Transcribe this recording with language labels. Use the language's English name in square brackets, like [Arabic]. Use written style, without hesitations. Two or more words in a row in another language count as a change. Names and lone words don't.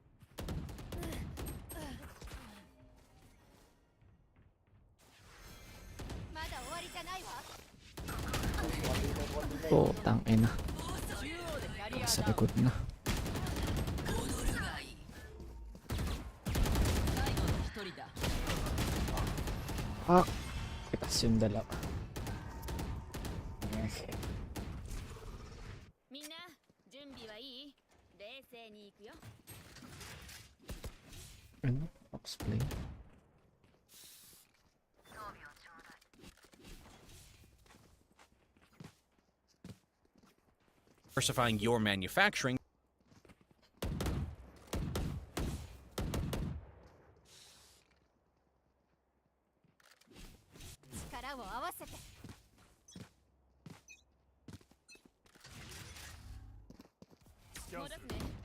[Japanese] まだ終わりじゃないわ。 [Filipino] Oh, tangina. [Japanese] 中央でキャリア [Filipino] Sa [Japanese] ダウン。 [Filipino] likod na. [Japanese] 最後の一人だ。 [Filipino] Ah! Itas yung dalawa. Okay. [Japanese] みんな準備はいい？冷静に行くよ。 [Filipino] Ano? [English] Explain. Diversifying your manufacturing. [Japanese] 力を合わせて。戻すね。